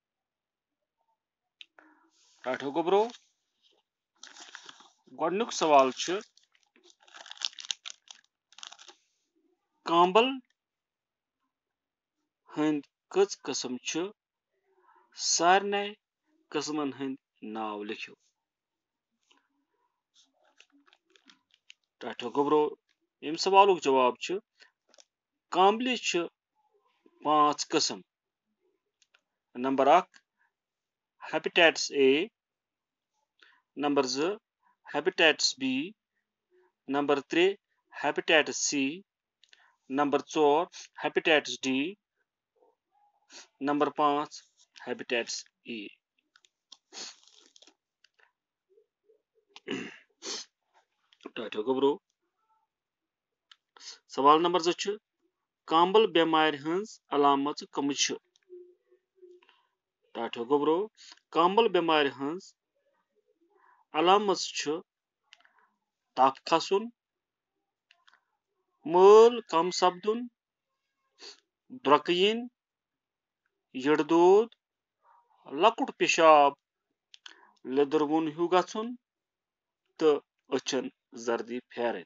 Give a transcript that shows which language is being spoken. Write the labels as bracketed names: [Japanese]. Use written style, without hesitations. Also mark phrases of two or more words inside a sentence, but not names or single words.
[Kashmiri] टाठियो गोबरो, गोडनुक सवाल छ कांबल हंद कच किस्म छ, सारने किस्मन हंद नाव लिखियो। टाठियो गोबरो, अम सवालुक जवाब छ कांबलि छ 5 किस्म। नंबर 1 हेपेटाइटिस A, नंबर 2 हेपेटाइटिस B, नंबर 3 हेपेटाइटिस C, नंबर 4 हेपेटाइटिस D, नंबर 5 हेपेटाइटिस E। टाठियो गोबरो, सवाल नंबर 2 छ कांबल बेमार हंज अलामत कम छ। टाठियो गोबरो, कांबल बेमार हंज अलामत छ तफ खसुन, मल कम सपदुन, द्रक यिन, यड़ दूध, लकुट पेशाब, लिदरवुन हु गछुन तो अचन जर्दी फेरन।